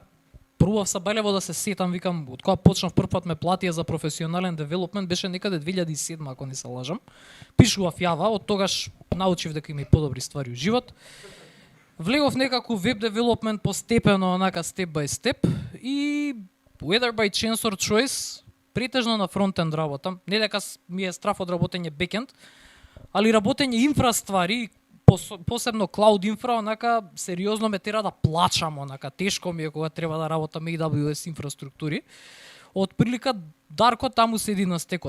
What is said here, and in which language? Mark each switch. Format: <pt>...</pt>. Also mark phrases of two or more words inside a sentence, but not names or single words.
<mk>Пробав сабелево да се сетам, викам, од кога почнав прв пат ме платија за професионален девелопмент, беше некаде 2007, ако не се лажам. Пишував Java, од тогаш научив дека има и подобри</mk> <sr>ствари у живот.</sr> <mk>Влегов некако</mk> <en>web development</en> <mk>постепено, онака</mk> <en>step by step,</en> <mk>и</mk> <en>whether by chance or choice,</en> <mk>претежно на фронтенд работам. Не дека ми е страф од работење бекенд, али работење инфраствари, посебно cloud инфра, онака сериозно ме тера да плачам, онака тешко ми е кога треба да работам AWS инфраструктури. Од прилика Дарко таму седи на стекот.</mk>